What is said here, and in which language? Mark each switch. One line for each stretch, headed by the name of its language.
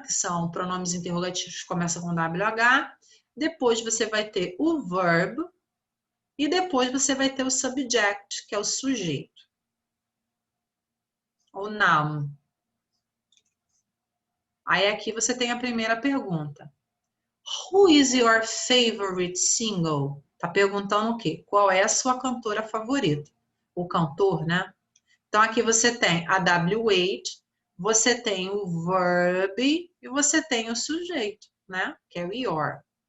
Portuguese: Que são pronomes interrogativos que começam com WH. Depois você vai ter o verb e depois você vai ter o subject, que é o sujeito. O noun. Aí aqui você tem a primeira pergunta.
English: Who is your favorite single?
Portuguese: Tá perguntando o quê? Qual é a sua cantora favorita? O cantor, né? Então aqui você tem a W8, você tem o verb e você tem o sujeito, né? Que é o your.